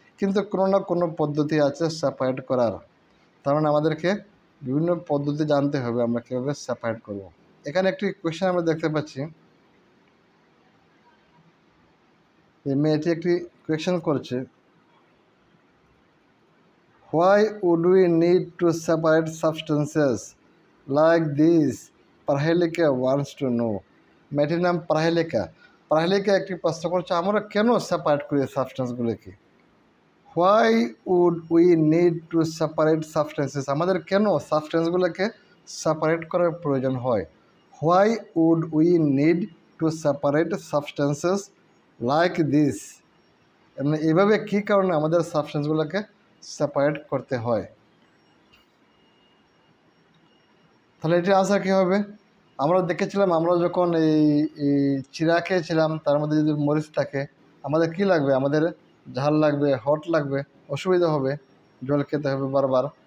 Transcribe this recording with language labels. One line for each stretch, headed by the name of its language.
Bangla: কিন্তু কোনো না কোনো পদ্ধতি আছে সেপারেট করার। তার মানে আমাদেরকে বিভিন্ন পদ্ধতি জানতে হবে আমরা কীভাবে সেপারেট করব। এখানে একটি কোয়েশ্চেন আমরা দেখতে পাচ্ছি, এই মেয়েটি একটি কোয়েশ্চেন করছে,
English: Why would we need to separate substances like these? Prahalika wants to know.
Bangla: মেয়েটির নাম প্রাহেলিকা একটি প্রশ্ন করছে, আমরা কেন সেপারেট করি সাবস্টেন্সগুলোকে।
English: Why would we need to separate substances?
Bangla: আমাদের কেন সাবস্টেন্সগুলোকে সেপারেট করার প্রয়োজন হয়।
English: Why would we need to separate substances like this?
Bangla: মানে এইভাবে কী কারণে আমাদের সাবস্টেন্সগুলোকে সেপারেট করতে হয়। তাহলে এটির আনসার কী হবে। আমরা দেখেছিলাম, আমরা যখন এই চিরা খেয়েছিলাম, তার মধ্যে যদি মরিচ থাকে, আমাদের কি লাগবে, আমাদের ঝাল লাগবে, হট লাগবে, অসুবিধা হবে, জল খেতে হবে বারবার।